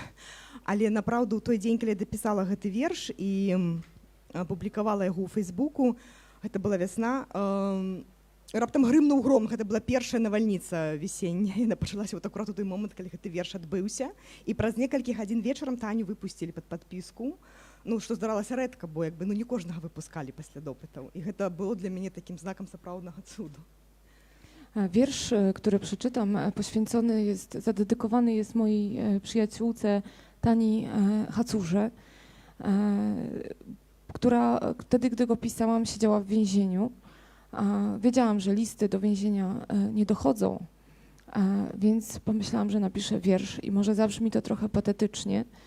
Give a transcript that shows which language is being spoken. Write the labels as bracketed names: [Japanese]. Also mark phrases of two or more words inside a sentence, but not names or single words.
[Belarusian] Але напраўду ў той дзень, калі я дапісала гэты верш і апублікавала яго ў Фейсбуку, гэта была вясна, раптам грымнуў гром, гэта была першая навальніца весенняя, яна пачалася вот акурат у той момант, калі гэты верш адбыўся, і праз некалькі гадзін вечарам Таню выпусцілі пад падпіску, ну што здаралася рэдка, бо як бы ну не кожнага выпускалі пасля допытаў, і гэта было для мяне такім знакам сапраўднага цуду. [Polish] Wiersz, który przeczytam, poświęcony jest, zadedykowany jest mojej przyjaciółce Tani Hacurze, która wtedy, gdy go pisałam, siedziała w więzieniu. Wiedziałam, że listy do więzienia nie dochodzą, więc pomyślałam, że napiszę wiersz i może zabrzmi to trochę patetycznie.